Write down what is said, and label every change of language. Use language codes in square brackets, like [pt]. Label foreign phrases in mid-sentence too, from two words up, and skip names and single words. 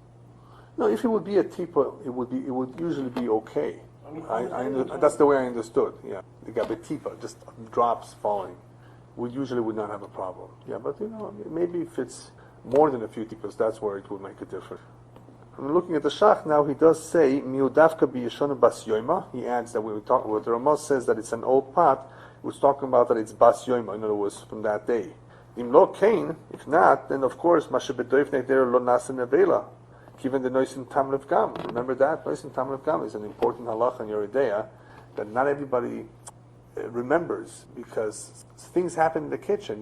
[en] No, if it would be a tipa, it would usually be okay. I mean, That's the way I understood. Yeah, the tipa, just drops falling, usually would not have a problem. Yeah, but maybe if it's more than a few tipas, that's where it would make a difference. I'm looking at the Shach now. He does say [he] miudavka biyeshona bas yoima. [en] He adds that when we talk, what the Ramah says that it's an old pot, we're talking about that it's [he] bas yoima. [en] In other words, from that day. [he] Im lo kain, [en] if not, then of course [he] mashe bedoif neder lo nasa nevela. [en] Given the [he] noisin tamlev gam. [en] Remember that [he] noisin tamlev gam [en] is an important halacha in Yore Deah that not everybody remembers, because things happen in the kitchen.